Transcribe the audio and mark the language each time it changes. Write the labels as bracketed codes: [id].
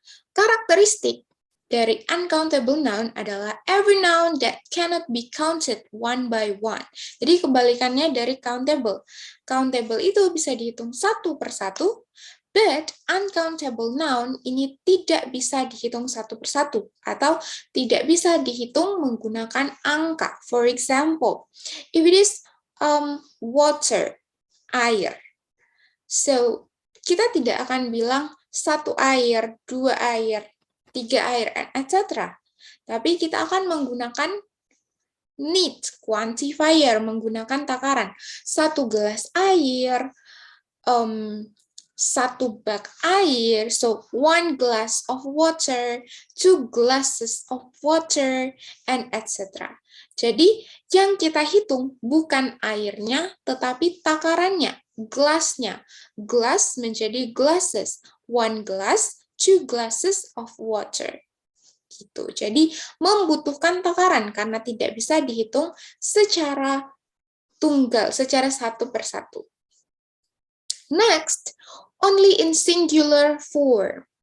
[id] Karakteristik dari uncountable noun adalah [en] every noun that cannot be counted one by one. [id] Jadi kebalikannya dari countable. Countable itu bisa dihitung satu persatu, [en] but uncountable noun [id] ini tidak bisa dihitung satu persatu atau tidak bisa dihitung menggunakan angka. [en] For example, if it is water, air. [id] So, kita tidak akan bilang satu air, dua air, tiga air, etc. Tapi kita akan menggunakan need, quantifier, menggunakan takaran. Satu gelas air, satu bag air, [en] so 1 glass of water, 2 glasses of water, and etc. [id] Jadi, yang kita hitung bukan airnya, tetapi takarannya, gelasnya. Glass menjadi glasses, [en] 1 glass, 2 glasses of water. [id] Gitu. Jadi, membutuhkan takaran karena tidak bisa dihitung secara tunggal, secara satu persatu. [en] Next, only in singular form.